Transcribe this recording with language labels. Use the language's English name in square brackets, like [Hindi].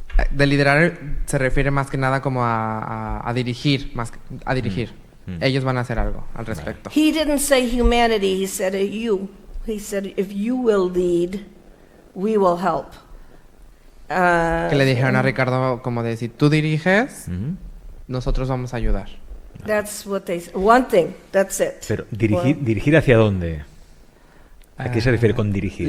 [Spanish] De liderar se refiere más que nada como a dirigir, Ellos van a hacer algo al respecto. [English] He didn't say humanity, he said you. He said if you will lead, we will help. [Spanish] Que le dijeron a Ricardo como de si tú diriges, nosotros vamos a ayudar. [English] That's what they said. One thing, that's it. [Spanish] Pero dirigir hacia dónde? ¿A qué se refiere con dirigir?